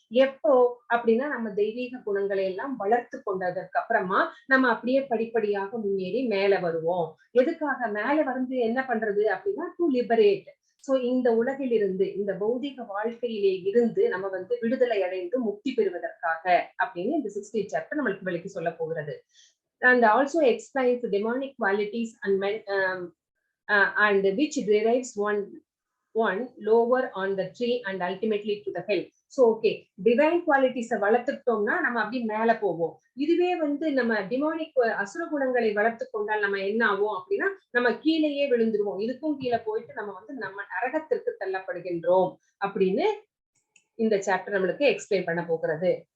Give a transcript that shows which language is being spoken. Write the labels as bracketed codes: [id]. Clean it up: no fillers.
[ta] எப்போ அப்படின்னா, நம்ம தெய்வீக குணங்களை எல்லாம் வளர்த்து கொண்டதற்கு அப்புறமா நம்ம அப்படியே படிப்படியாக முன்னேறி மேல வருவோம். எதுக்காக மேல வந்து என்ன பண்றது அப்படின்னா, [en] To liberate. [ta] சோ இந்த உலகில் இருந்து, இந்த பௌதிக வாழ்க்கையிலே இருந்து நம்ம வந்து விடுதலை அடைந்து முக்தி பெறுவதற்காக அப்படின்னு இந்த 16th சாப்டர் நம்மளுக்கு விளக்கி சொல்ல போகிறது. [en] And also explains the demonic qualities and which derives one lower on the tree and ultimately to the hell. So okay, divine qualities [ta] வளர்த்துட்டோம்னா நம்ம அப்படி மேல போவோம். இதுவே வந்து நம்ம டிமானிக் அசுர குணங்களை வளர்த்து கொண்டால் நம்ம என்ன ஆகும் அப்படின்னா, நம்ம கீழேயே விழுந்துருவோம். இதுக்கும் கீழே போயிட்டு நம்ம வந்து நம்ம நரகத்திற்கு தள்ளப்படுகின்றோம் அப்படின்னு இந்த சாப்டர் நம்மளுக்கு எக்ஸ்பிளைன் பண்ண போகிறது.